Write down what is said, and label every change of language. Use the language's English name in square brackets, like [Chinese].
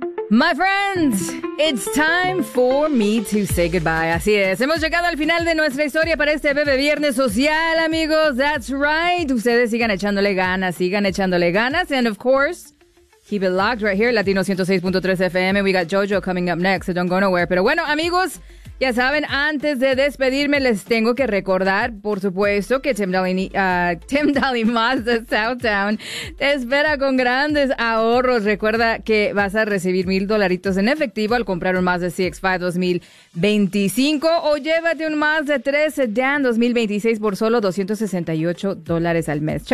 [English] My friends, it's time for me to say goodbye. [Spanish] Así es, hemos llegado al final de nuestra historia para este bebé viernes social, amigos. [English] That's right. [Spanish] Ustedes sigan echándole ganas. [English] And of course, keep it locked right here, Latino 106.3 FM. We got JoJo coming up next, so don't go nowhere. [Spanish] Pero bueno, amigos, ya saben, antes de despedirme, les tengo que recordar, por supuesto, que Tim Daly Mazda Southtown te espera con grandes ahorros. Recuerda que vas a recibir $1,000 en efectivo al comprar un Mazda CX-5 2025 o llévate un Mazda 3 Sedan 2026 por solo $268 al mes.